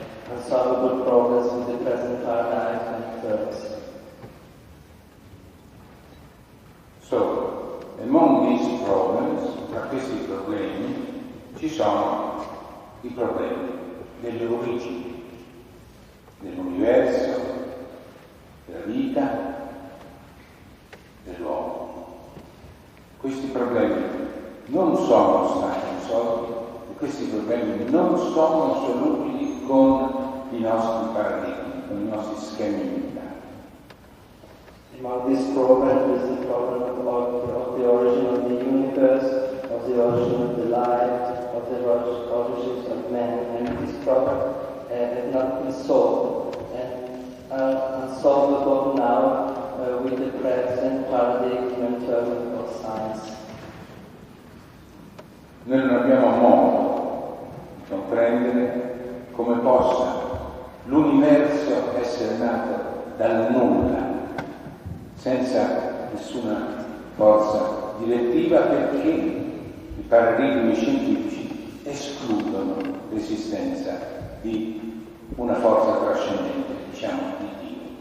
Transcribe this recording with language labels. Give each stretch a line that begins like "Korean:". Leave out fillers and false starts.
English: Unsolvable problems with the present paradigm and terms. So, among these problems,
Italian: tra questi problemi, ci sono i problemi delle origini, dell'universo, della vita, dell'uomo. Questi problemi non sono stati risolti e questi problemi non sono solubili con i nostri paradigmi, con i nostri schemi mentali.
English: Among this problem is the problem of the origin of the universe, of the origin of the light, of the origins of man, and this problem has not been solved and are unsolvable now with the present paradigm and term of science.
Italian: Noi non abbiamo modo di comprendere come possa l'universo essere nato dal nulla, senza nessuna forza direttiva, perché i paradigmi scientifici escludono l'esistenza di una forza trascendente, diciamo di Dio.